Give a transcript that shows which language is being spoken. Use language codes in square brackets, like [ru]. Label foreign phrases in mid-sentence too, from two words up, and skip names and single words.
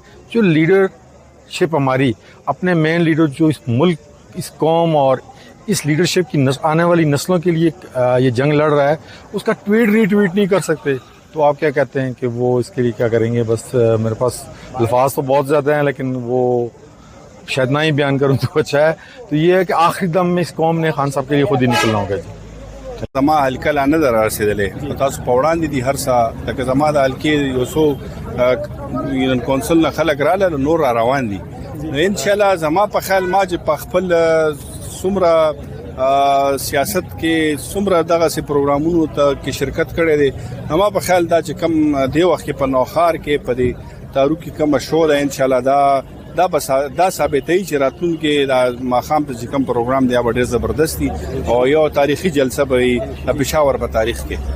[ur] جو لیڈرشپ ہماری اپنے مین لیڈر جو اس ملک, اس قوم اور اس لیڈرشپ کی آنے والی نسلوں کے لیے یہ جنگ لڑ رہا ہے, اس کا ٹویٹ ری ٹویٹ نہیں کر سکتے. تو آپ کیا کہتے ہیں کہ وہ اس کے لیے کیا کریں گے. بس میرے پاس الفاظ تو بہت زیادہ ہیں لیکن وہ شاید نہ ہی بیان کروں تو اچھا ہے. تو یہ ہے کہ آخری دم میں اس قوم نے خان صاحب کے لیے خود ہی نکلنا ہوگا. جی [ps] زما حلقه لا نه در رسیدلې تاسو په وړاندې دي هر څه لکه زما د حلقې یو څو [en] union council [ps] نه خلک رااله نور را روان دي. ان شاء الله زما په خیال ما چې په خپل څومره سیاست کې څومره دغه سي پروګرامونو ته کې شرکت کړی دی زما په خیال دا چې کم دی وخت کې په نوخار کې په دې تاریخ کې کم شو ده ان شاء الله دا ثابتوي چې راتلونکي دا ماښام ته چې کوم پروګرام دی هغه ډېر زبردستي او یو تاریخي جلسه به وي د پېښور په تاریخ کې.